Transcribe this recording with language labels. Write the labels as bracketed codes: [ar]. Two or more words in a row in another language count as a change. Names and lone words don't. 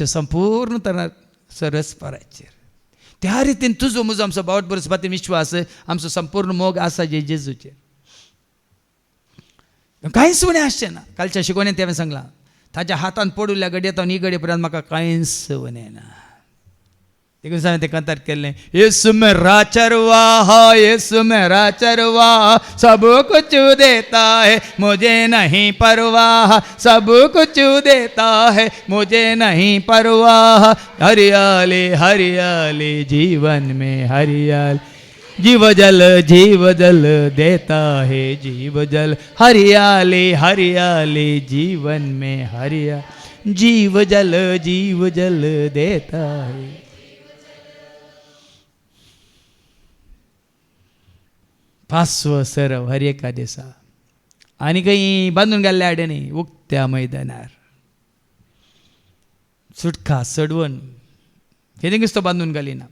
[kok] संपूर्ण तरार सरस्पराचेर. त्या रितीन तुजो म्हजो आमचो भावार्थ बरो सोपातीन विश्वास, आमचो संपूर्ण मोग आसा जेजूचेर. कांयच उणें आसचें ना. कालच्या शिकवण्यात हांवें सांगलां, ताच्या हातान पडुल्ल्या गडयेतावन ही गडये पर्यंत म्हाका कांयच उणें ना. देखून हांवें तें कंतार केल्लें, [hi] येसू मेरा चरवाहा, येसू मेरा चरवाहा, सब कुछ देता है मुझे नहीं परवाह, सब कुछ देता है मुझे नहीं परवाह. हरियाली हरियाली जीवन में हरियाली, जीव जल देता है जीव जल. हरियाली हरियाली जीवन में हरियाली, जीव जल देता है. [kok] पाचवो सरव हर एका दिसा. आनी खंय बांदून घाल्ले आडे न्ही, उक्त्या मैदानार सुटका चडवून कितेंच तो बांदून घाली ना.